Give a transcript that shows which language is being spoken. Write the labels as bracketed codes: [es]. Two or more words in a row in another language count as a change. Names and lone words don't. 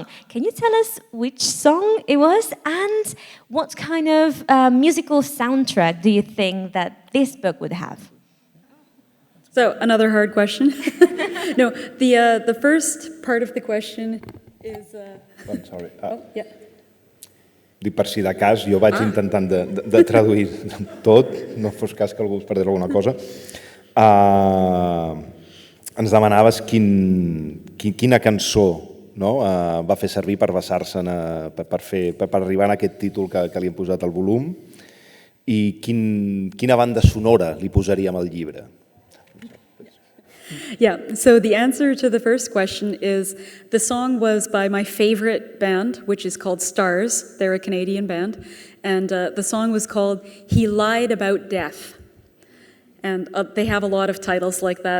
[en] Can you tell us which song it was and what kind of musical soundtrack do you think that this book would have? So, another hard question. No, the first part of the question is... I'm sorry. Oh, yeah. [ca] Dic, per si de cas, jo vaig intentant de traduir tot, no fos cas que algú es perdés alguna cosa. Ens demanaves quina cançó va fer servir per basar-se, per arribar a aquest títol que li hem posat al volum i quina banda sonora li posaríem al llibre. [en] Yeah, so the answer to the first question is the song was by my favorite band, which is called Stars. They're a Canadian band. And the song was called He Lied About Death. And they have a lot of titles like that.